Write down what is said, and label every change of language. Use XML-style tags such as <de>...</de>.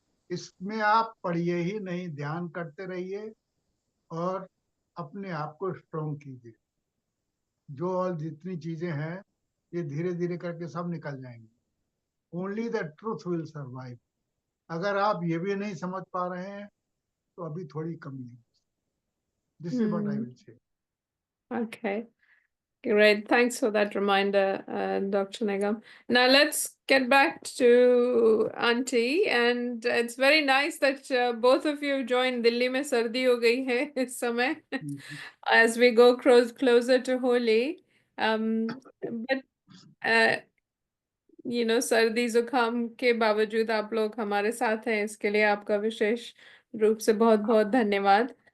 <hi>इसमें आप पढ़िए ही नहीं, ध्यान करते रहिए और अपने आप को स्ट्रॉन्ग कीजिए. जो और जितनी चीजें हैं ये धीरे धीरे करके सब निकल जाएंगी.</hi> <en>Only the truth will survive.</en> <hi>अगर आप ये भी नहीं समझ पा रहे हैं तो अभी थोड़ी कमी है.</hi> <en>This is what I will say. Okay. Great. Thanks for that reminder, Dr. Nigam. Now let's get back to Auntie, and it's very nice that both of you joined.</en> <hi>Delhi में सर्दी हो गई है इस समय</hi> <en>as we go closer to Holi. But you know,</en> <hi>सर्दी जुकाम के बावजूद आप लोग हमारे साथ हैं, इसके लिए आपका विशेष रूप से बहुत बहुत धन्यवाद.</hi>